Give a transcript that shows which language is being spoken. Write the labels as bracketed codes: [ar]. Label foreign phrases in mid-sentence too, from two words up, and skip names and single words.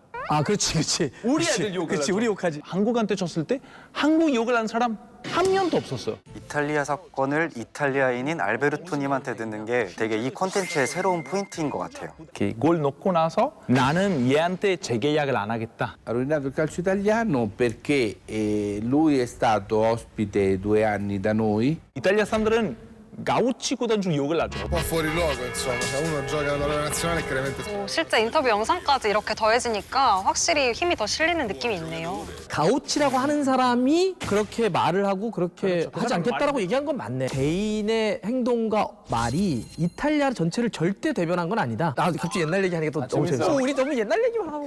[ko] 그렇지. 우리 애들 욕을 그렇지, 하죠. 우리 욕하지. 한국한테 졌을 때 한국 욕을 한 사람 한 명도 없었어요. 이탈리아 사건을 이탈리아인인 알베르토님한테 듣는 게 되게 이 콘텐츠의 새로운 포인트인 것 같아요. 이렇게 골 넣고 나서 나는 얘한테 재계약을 안 하겠다. [it] Ha rovinato il calcio italiano perché lui è stato ospite 2 anni da noi. [ko] 이탈리아 사람들은 가우치 구단 중 욕을 하죠. [it] Un po' fuori luogo, insomma, se uno gioca alla propria nazionale chiaramente. [ko] 실제 인터뷰 영상까지 이렇게 더해지니까 확실히 힘이 더 실리는 느낌이 있네요. 가우치라고 하는 사람이 그렇게 말을 하고 그렇게 하지 않겠다라고 얘기한 건 맞네. 개인의 행동과 말이 이탈리아 전체를 절대 대변한 건 아니다. 갑자기 옛날 얘기하니까 또 너무 재밌어. 우리 너무 옛날 얘기만 하고.